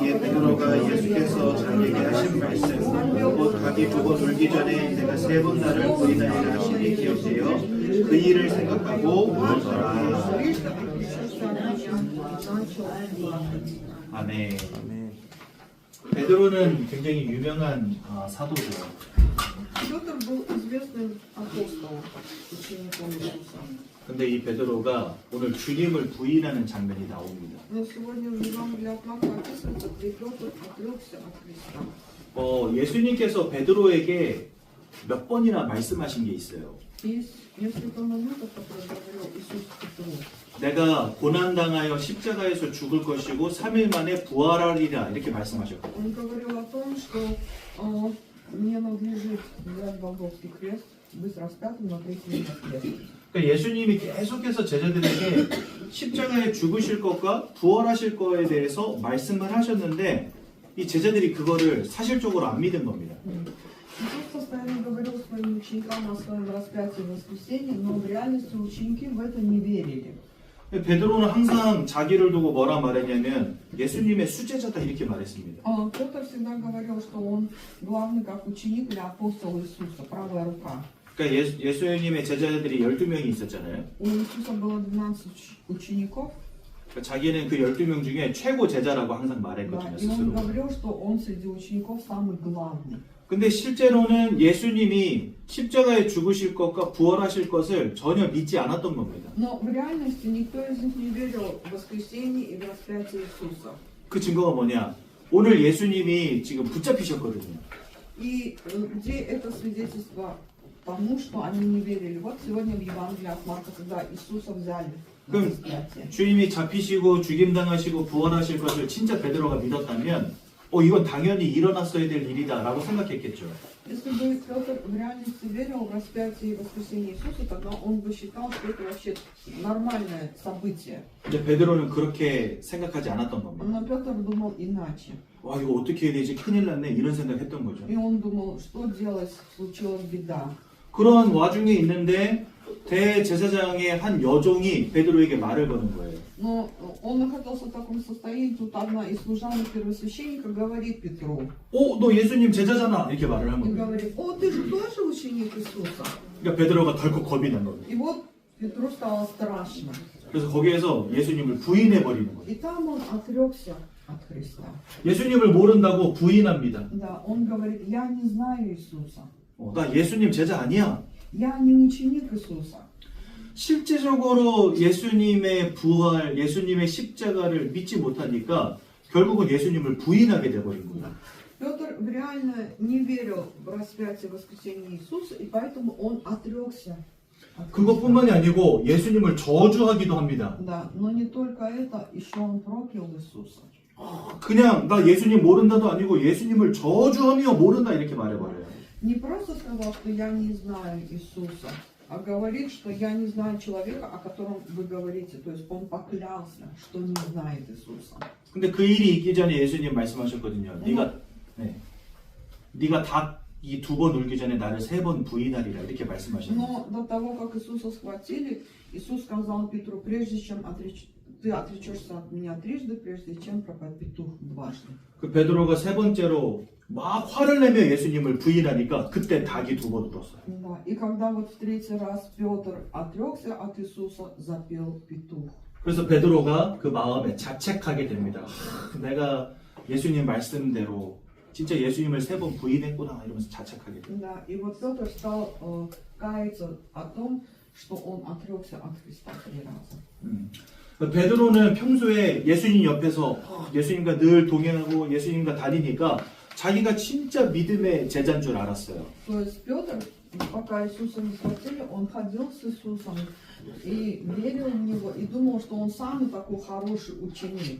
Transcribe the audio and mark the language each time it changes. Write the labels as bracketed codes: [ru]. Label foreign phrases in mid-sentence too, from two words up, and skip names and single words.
[ko] 이에 베드로가 예수께서 자기에게 하신 말씀 곧 가기 두 번 울기 전에 내가 세 번 나를 부인하리라 하시니 기억되어 그 일을 생각하고 울더라. 아멘. 아멘. 베드로는 굉장히 유명한 사도죠. [ru] Петр был известным апостолом, учеником Иисуса. [ko] 근데 이 베드로가 오늘 주님을 부인하는 장면이 на옵니다. [ru] Но сегодня в Евангелии от Марка описывается, где Петр отрекся от Христа. [ko] 예수님께서 베드로에게 몇 번이나 말씀하신 게 있어요. [ru] Есть несколько моментов, которые говорил Иисус Петру. [ko] 내가 고난당하여 십자가에서 죽을 것이고 3일 만에 부활하리라 이렇게 말씀하셨거든요. [ru] Он говорил о том, что Мне надлежит взять Голгофский крест, быть распятым на третий день воскреснуть. [ko] 그러니까 예수님이 계속해서 제자들에게 십자가에 죽으실 것과 부활하실 거에 대해서 말씀을 하셨는데 이 제자들이 그거를 사실적으로 안 믿은 겁니다. [ru] Иисус постоянно говорил своим ученикам о своем распятии и воскресении, но в реальности ученики в это не верили. [ko] 베드로는 항상 자기를 두고 뭐라 말했냐면 예수님의 수제자다 이렇게 말했습니다. [ru] Петр всегда говорил, что он главный как ученик или апостол Иисуса, правая рука. [ko] 그러니까 예수님의 제자들이 12명이 있었잖아요. [ru] У Иисуса было 12 учеников, [ko] 그러니까 자기는 그 12명 중에 최고 제자라고 항상 [ru] да, [ko] 말했거든요. [ru] и он [ko] 스스로. [ru] говорил, что он среди учеников самый главный. [ko] 근데 실제로는 예수님이 십자가에 죽으실 것과 부활하실 것을 전혀 믿지 않았던 겁니다. [ru] Но в реальности никто из них не верил в воскресение и в распятие Иисуса. [ko] 그 증거가 뭐냐? 오늘 예수님이 지금 붙잡히셨거든요. [ru] И где это свидетельство тому, что они не верили? Вот сегодня в Евангелии от Марка, когда Иисуса взяли на [ko] 그럼 [ru] распятие. [ko] 주님이 잡히시고 죽임당하시고 부활하실 것을 진짜 베드로가 믿었다면 이건 당연히 일어났어야 될 일이다라고 생각했겠죠. [ru] Если бы Петр в реальности верил в распятие и воскресение Иисуса, тогда он бы считал, что это вообще нормальное событие. [ko] 근데 베드로는 그렇게 생각하지 않았던 겁니다. [ru] Но Петр думал иначе. [ko] 와 이거 어떻게 해야 되지? 큰일 났네 이런 생각했던 거죠. [ru] И он думал, что делать, случилась беда. [ko] 그런 와중에 있는데 대제사장의 한 여종이 베드로에게 말을 거는 거예요. [ru] Но он находился в таком состоянии, тут одна из служанок первосвященника говорит Петру. [ko] 너 예수님 제자잖아 이렇게 말을 한 [ru] И [ko] 거예요. [ru] говорит, о, ты же тоже ученик Иисуса. [ko] 그러니까 베드로가 덜컥 겁이 난 겁니다. [ru] И вот Петру стало страшно. [ko] 그래서 거기에서 예수님을 부인해 버리는 거예요. [ru] И там он отрекся от Христа. [ko] 예수님을 모른다고 부인합니다. [ru] Да, он говорит, я не знаю Иисуса. [ko] 나 예수님 제자 아니야. [ru] Я не ученик Иисуса. [ko] 실제적으로 예수님의 부활, 예수님의 십자가를 믿지 못하니까 결국은 예수님을 부인하게 돼버린 거예요. [ru] Петр реально не верил в распятие воскресения Иисуса, и поэтому он отрекся. [ko] 그것뿐만이 아니고 예수님을 저주하기도 합니다. [ru] Да, но не только это, еще он проклял Иисуса. [ko] 그냥 나 예수님 모른다도 아니고 예수님을 저주하며 모른다 이렇게 말해버려요. [ru] Не просто сказал, что я не знаю Иисуса, а говорит, что я не знаю человека, о котором вы говорите. То есть он поклялся, что не знает Иисуса. [ko] 근데 그 일이 있기 전에 예수님 말씀하셨거든요. 네가 닭이 2번 울기 전에 나를 3번 부인하리라 이렇게 말씀하셨어요. [ru] Но до того, как Иисуса схватили, Иисус сказал Петру, прежде чем ты отречешься от меня трижды, прежде чем пропадет петух дважды. [ko] 그 베드로가 3번째로 막 화를 내며 예수님을 부인하니까 그때 닭이 2번 울었어요. [ru] Да. И когда вот в третий раз Петр отрекся от Иисуса, запел петух. [ko] 그래서 베드로가 그 마음에 자책하게 됩니다. 내가 예수님 말씀대로 진짜 예수님을 3번 부인했구나 이러면서 자책하게 됩니다. [ru] Да. И вот Петр стал каяться о том, что он отрекся от Христа 3 раза. [ko] 베드로는 평소에 예수님 옆에서 예수님과 늘 동행하고 예수님과 다니니까 자기가 진짜 믿음의 제자인 줄 알았어요. [ru] То есть Петр, пока Иисуса не схватили, он ходил с Иисусом и верил в Него, и думал, что он самый такой хороший ученик.